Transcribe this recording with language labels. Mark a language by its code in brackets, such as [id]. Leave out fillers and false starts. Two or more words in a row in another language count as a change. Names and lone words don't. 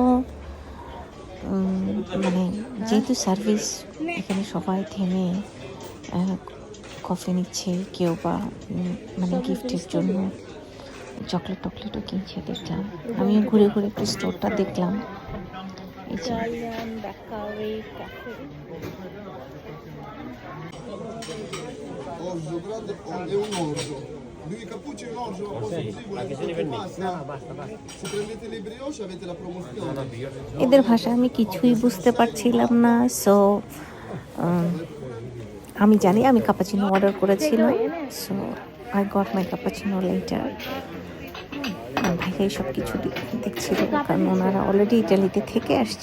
[bn] মানে যেহেতু সার্ভিস, এখানে সবাই থেমে কফি নিচ্ছে, কেউ বা মানে গিফটের জন্য চকলেট টকলেটও কিনছে দেখলাম। আমিও ঘুরে ঘুরে একটু স্টোরটা দেখলাম। [it] Orzo grande e un orzo. Due cappucci e un orzo, una cosa così, volete che pasta? Se prendete le brioche avete la promozione. [bn] এদের ভাষা আমি কিছুই বুঝতে পারছিলাম না। সো আমি জানি আমি কাপাচিনো অর্ডার করেছিলাম। [en] So I got my cappuccino later. [bn] ভাইয়াই সব কিছু দেখছিল, কারণ ওনারা অলরেডি ইটালিতে থেকে আসছে।